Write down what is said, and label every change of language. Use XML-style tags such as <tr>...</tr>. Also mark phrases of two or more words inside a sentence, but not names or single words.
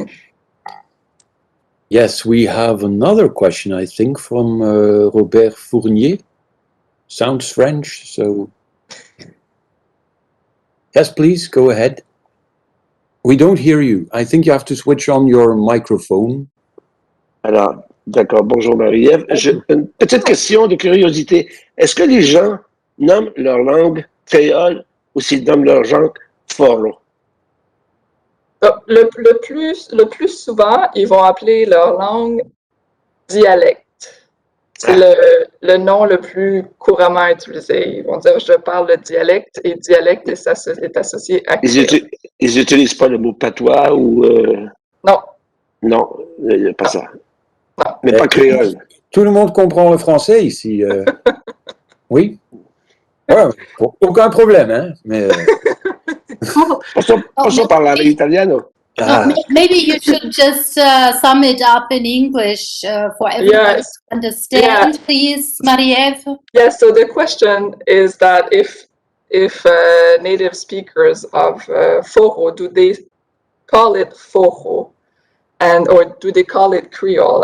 <en>Yes, we have another question, I think, from Robert Fournier. Sounds French, so... Yes, please, go ahead. We don't hear you. I think you have to switch on your microphone.</en> <fr>Alors, d'accord. Bonjour Marie-Ève. Une petite question de curiosité. Est-ce que les gens nomment leur langue créole ou s'ils nomment leur langue Foro? Le plus souvent, ils vont appeler leur langue dialecte. C'est le nom le plus couramment utilisé. Ils vont dire je parle le dialecte, et dialecte est associé à créole. Ils n'utilisent pas le mot patois ou... Non. Non, il n'y a pas ça. Non. Mais pas créole. Tout le monde comprend le français ici. Oui. Ouais, aucun problème, hein. Mais...</fr> <it>Posso parlare italiano?</it> <en>Maybe you should just sum it up in English for everyone to understand, please, Marie-Ève. Yes, so the question is that if native speakers of Foro, do they call it Foro, or do they call it Creole?</en>